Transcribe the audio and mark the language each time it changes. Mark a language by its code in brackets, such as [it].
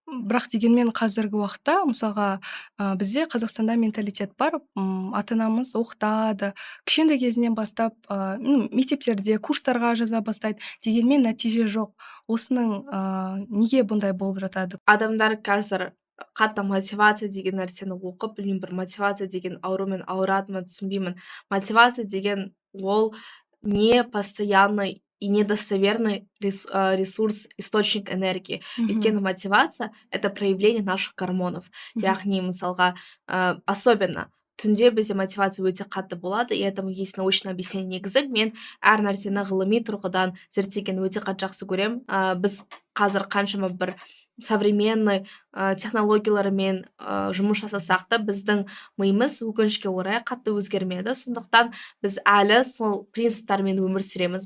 [kk] Бірақ дегенмен қазіргі уақытта, мысалға, бізде Қазақстанда менталитет бар, ата-анамыз оқытады, кішкентай кезінен бастап, мектептерде курстарға жаза бастайды, дегенмен нәтиже жоқ. Осының неге бұндай болып жатады? Адамдар қазір қатты мотивация деген нәрсені оқып, білмеймін, бір мотивация деген аурумен ауыратынын түсінбеймін. Мотивация деген ол [ru] не постоянный и недостоверный ресурс, источник энергии. [kk] Өйткені мотивация — [ru] это проявление наших гормонов. [kk] Яғни, мысалға, особенно түнде бізде мотивация өте қатты болады, [ru] и этому есть научный объяснение. [kk] Негізі мен әр нәрсені ғылыми тұрғыдан зерттегенді өте қатты жақсы көремін. Біз қазір қаншама бір современный технологиялармен жұмыс жасасақ та біздің миымыз өкінішке орай қатты өзгермеді. Сондықтан біз әлі сол принциптармен өмір сүреміз.